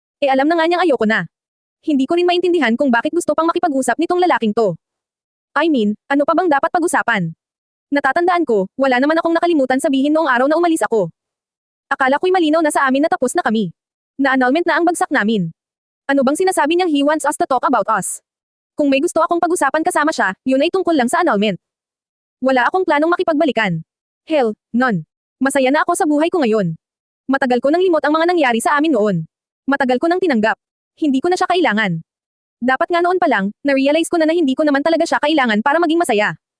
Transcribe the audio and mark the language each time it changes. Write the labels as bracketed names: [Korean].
[Filipino] Alam na nga niyang ayoko na. Hindi ko rin maintindihan kung bakit gusto pang makipag-usap nitong lalaking to. [English] I mean, [Filipino] ano pa bang dapat pag-usapan? Natatandaan ko, wala naman akong nakalimutan sabihin noong araw na umalis ako. Akala ko'y malinaw na sa amin na tapos na kami. Na-annulment na ang bagsak namin. Ano bang sinasabi niyang [English] he wants us to talk about us? [Filipino] Kung may gusto akong pag-usapan kasama siya, yun ay tungkol lang sa annulment. Wala akong planong makipagbalikan. [English] Hell, none. [Filipino] Masaya na ako sa buhay ko ngayon. Matagal ko nang limot ang mga nangyari sa amin noon. Matagal ko nang tinanggap. Hindi ko na siya kailangan. Dapat nga noon pa lang, na-realize ko na hindi ko naman talaga siya kailangan para maging masaya.